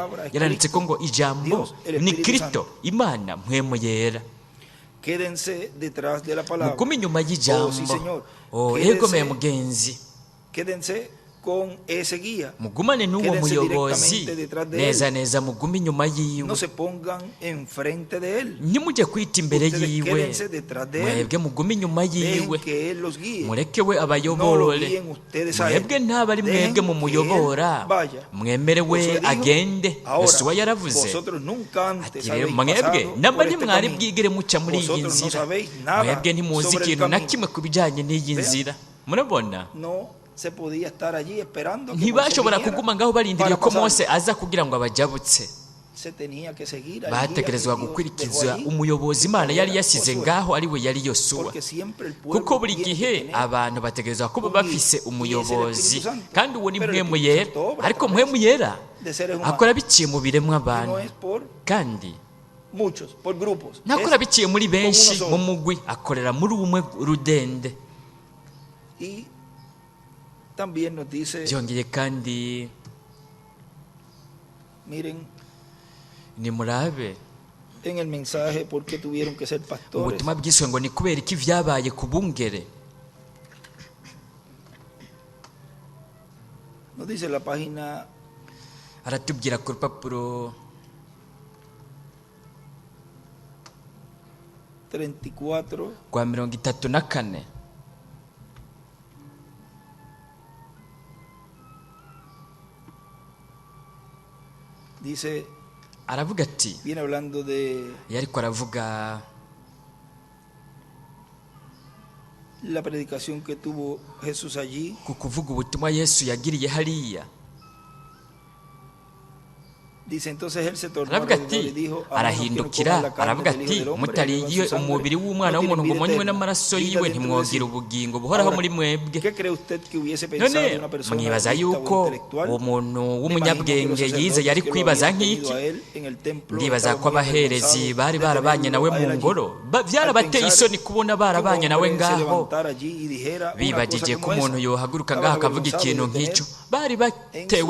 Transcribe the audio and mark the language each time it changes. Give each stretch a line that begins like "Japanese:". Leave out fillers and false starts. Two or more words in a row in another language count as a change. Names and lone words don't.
Rundi: yaranditse ko ngo ijambo ni Kristo, Imana mpwemu yera.
Spanish: Quédense detrás de la palabra.
Rundi: mugume inyuma
Spanish: Oh, sí,
Rundi: y'ijambo.
Spanish: Señor.
Rundi: ego me mugenzi
Spanish: Quédense con ese guía.
Rundi: Mugumane n'uwo
Spanish: Quédense
Rundi: muyobozi
Spanish: directamente detrás de
Rundi: neza
Spanish: él.
Rundi: neza mugume inyuma yiwe,
Spanish: No se pongan enfrente de él.
Rundi: ntimujye kwita imbere
Spanish: Ustedes
Rundi: yiwe,
Spanish: quédense detrás de él.
Rundi: mwebwe mugume inyuma
Spanish: Dejen
Rundi: yiwe,
Spanish: que él los guíe.
Rundi: mureke we
Spanish: No lo
Rundi: abayobore.
Spanish: guíen ustedes a él.
Rundi: Mwebwe ntaba ari
Spanish: Dejen
Rundi: mwebwe
Spanish: que
Rundi: mumuyobora,
Spanish: él vaya.
Rundi: mwemere we
Spanish: Josué dijo,
Rundi: agende.
Spanish: ahora,
Rundi: Yosuwa yaravuze
Spanish: vosotros nunca antes
Rundi: ati rero
Spanish: habéis
Rundi: mwebwe
Spanish: pasado
Rundi: namba
Spanish: por este
Rundi: ntimwari
Spanish: camino.
Rundi: bwigere muca muri iyi
Spanish: Vosotros no
Rundi: nzira,
Spanish: sabéis nada
Rundi: mwebwe ntimuzi
Spanish: sobre el
Rundi: ikintu na
Spanish: camino.
Rundi: kimwe ku bijyanye n'iyi nzira. Murabona,
Spanish: No se podía estar allí esperando que Moisés
Rundi: ntibashobora
Spanish: viniera
Rundi: kuguma ngaho barindiriye
Spanish: para
Rundi: ko
Spanish: pasar.
Rundi: Mose aza kugira ngo abajabutse.
Spanish: Se tenía que seguir al
Rundi: bategerezwa
Spanish: guía que Dios
Rundi: gukurikiza
Spanish: dejó allí,
Rundi: umuyobozi
Spanish: que
Rundi: Imana yari
Spanish: era
Rundi: yasize
Spanish: Josué.
Rundi: ngaho ari we yari Yosuwa,
Spanish: Porque siempre el pueblo
Rundi: kuko buri
Spanish: tiene que
Rundi: gihe
Spanish: tener
Rundi: abantu bategerezwa kuba
Spanish: un guía,
Rundi: bafise
Spanish: y ese es el
Rundi: umuyobozi,
Spanish: Espíritu Santo.
Rundi: kandi uwo ni
Spanish: Pero el
Rundi: mpwemu
Spanish: Espíritu
Rundi: yera,
Spanish: Santo obra
Rundi: ariko
Spanish: a través
Rundi: mpwemu yera
Spanish: de seres humanos.
Rundi: akora biciye mu biremwa
Spanish: Y
Rundi: abantu,
Spanish: no es por
Rundi: kandi
Spanish: muchos, por grupos.
Rundi: ntakora
Spanish: Es
Rundi: biciye muri benshi
Spanish: como uno
Rundi: mu
Spanish: solo.
Rundi: mugwi, akorera muri umwe rudende.
Spanish: Y también nos dice,
Rundi: byongeye kandi
Spanish: miren,
Rundi: nimurabe
Spanish: en el mensaje por qué tuvieron que ser pastores.
Rundi: ubutumwa bwiswe ngo ni kubera iki vyabaye ku bungere.
Spanish: Nos dice la página
Rundi: Aratubwira ku rupapuro 34, rwa 34,
Spanish: dice,
Rundi: aravuga ati,
Spanish: viene hablando de
Rundi: yariko aravuga
Spanish: la predicación que tuvo Jesús allí.
Rundi: ku kuvuga ubutumwa Yesu yagiriye hariya.
Spanish: Dice, entonces él se tornó
Rundi: Aravuga
Spanish: alrededor
Rundi: ati,
Spanish: y dijo,
Rundi: arahindukira aravuga ati, mutariye umubiri w'umwana w'umuntu ngo munywe n'amaraso yiwe ntimwogira ubugingo buhoraho muri mwebwe.
Spanish: ¿Qué cree usted que hubiese pensado
Rundi: None
Spanish: de una persona
Rundi: mwibaza
Spanish: lista o
Rundi: yuko
Spanish: intelectual?
Rundi: uwo muntu
Spanish: Me imagino que
Rundi: w'umunyabwenge
Spanish: los
Rundi: yize
Spanish: sacerdotes
Rundi: yari
Spanish: que lo
Rundi: kwibaza
Spanish: habían tenido
Rundi: nk'iki?
Spanish: a él en el templo
Rundi: ndibaza
Spanish: estaban
Rundi: ko
Spanish: muy
Rundi: abaherezi
Spanish: avergonzados
Rundi: bari
Spanish: de
Rundi: barabanye nawe
Spanish: tenerlo a
Rundi: mu
Spanish: él allí.
Rundi: ngoro, byarabateye
Spanish: Al
Rundi: isoni
Spanish: pensar
Rundi: kubona
Spanish: que un
Rundi: barabanye nawe
Spanish: hombre se
Rundi: ngaho,
Spanish: levantara allí y dijera una
Rundi: bibagije
Spanish: cosa
Rundi: ko
Spanish: como
Rundi: umuntu
Spanish: esa.
Rundi: yohaguruka
Spanish: Estaban
Rundi: ngaho akavuga
Spanish: avergonzados
Rundi: ikintu
Spanish: de tener
Rundi: nk'icyo. Bari batewe